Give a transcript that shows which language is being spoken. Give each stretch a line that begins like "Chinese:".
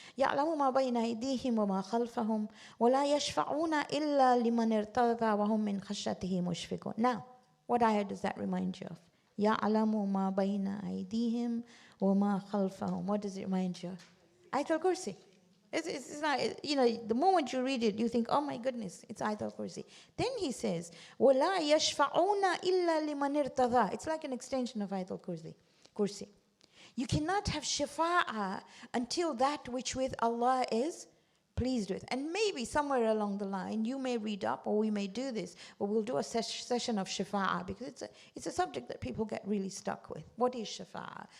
Arabic: يَعْلَمُ مَا بَيْنَ أَيْدِيهِمْ وَمَا خَلْفَهُم وَلَا يَشْفَعُونَ إِلَّا لِمَنِ ارْتَضَى وَهُم مِّنْ خَشْيَتِهِ مُشْفِقُونَ.
English: Now, what ayah does that remind you of?
Arabic: يَعْلَمُ مَا بَيْنَ أَيْدِيهِمْ وَمَا خَلْفَهُم.
English: What does it remind you of? Ayat al-Kursi. It's like, the moment you read it, you think, oh my goodness, it's Ayat al-Kursi. Then he says,
Arabic: وَلَا يَشْفَعُونَ إِلَّا لِمَنِ ارْتَضَى.
English: It's like an extension of Ayat al-Kursi. You cannot have shafa'ah until that which with Allah is pleased with. And maybe somewhere along the line, you may read up, or we may do this, or we'll do a session of shafa'ah, because it's a subject that people get really stuck with. What is shafa'ah?